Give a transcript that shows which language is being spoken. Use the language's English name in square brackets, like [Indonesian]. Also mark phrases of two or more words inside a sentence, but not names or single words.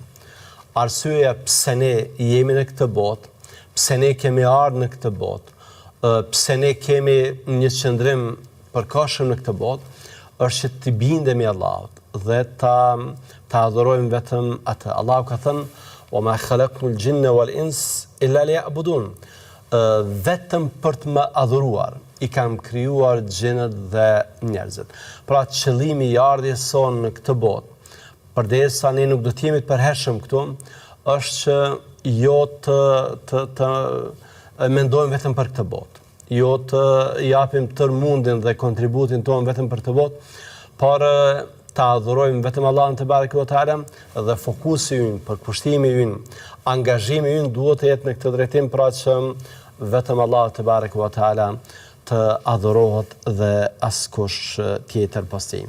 [Albanian] Arsyeja pse ne jemi në këtë botë, pse ne kemi ardhur në këtë botë, pse ne kemi një qëndrim përkohshëm në këtë botë, është që të bindemi Allahut dhe ta adhurojmë vetëm atë. Allahu ka thënë: [Arabic] "وما خلقت الجن والإنس إلا ليعبدون." [Albanian] Vetëm për të më adhuruar i kam krijuar xhenët dhe njerëzit. Pra qëllimi i ardhjes sonë në këtë botë, përderisa ne nuk do të jemi të përhershëm këtu, është që jo të mendojmë vetëm për këtë botë, jo të japim tërë mundin dhe kontributin tonë vetëm për këtë botë, por të adhurojmë vetëm Allahun [Arabic] تبارك وتعالى [Albanian] dhe fokusi ynë, përkushtimi ynë, angazhimi ynë duhet të jetë në këtë drejtim, pra që vetëm Allahu [Arabic] تبارك وتعالى [Albanian] të adhurohet dhe askush tjetër pas tij.